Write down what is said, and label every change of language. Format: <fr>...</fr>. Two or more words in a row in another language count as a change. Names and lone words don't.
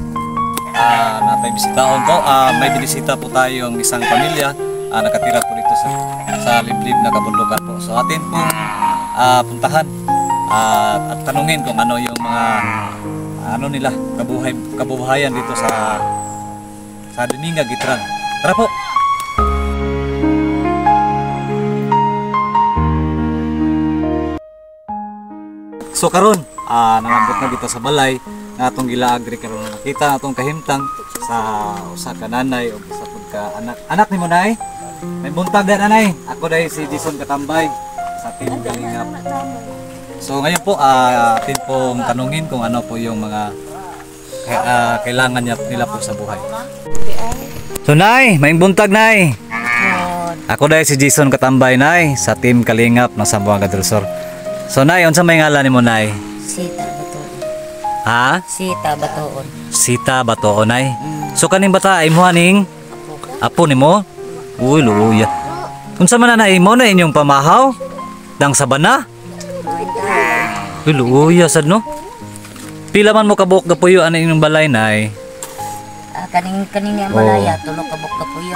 <tl>May bisitaon po, may binisita po tayo ng isang pamilya nakatira po dito sa liblib na kabundukan po. So atin pong puntahan at tanungin kung ano yung mga nila kabuhayan dito sa Dumingag, Gitran. Tara po.</tl> <ceb>So karon nangambot na dito sa balay nga atong gilaagri karon nakita atong kahimtang sa usa ka nanay o sa pagka anak nimo nay may buntag na nanay. Ako dai si Jason Katambay sa team Kalingap.</ceb> <tl>So ngayon po atin pong tanungin kung ano po yung mga kailangan nila po sa buhay.</tl> <ceb>So nay, may buntag nay. Ako dai si Jason Katambay nay sa team Kalingap ng Zamboanga del Sur. So nay, unsa may ngalan nimo nay? Sita Batoon. Ha? Sita Batoon. Sita Batoon ay. So kaning bata imo haning apo nimo? Uy, luya. Unsa man na imo na inyong pamahaw? Dang sabana? Uy, luya sad no. Pila man mo kabuk gapuyo ana inyong balay nay? Kaning nga balaya tulo ka buk kapuyo.</ceb>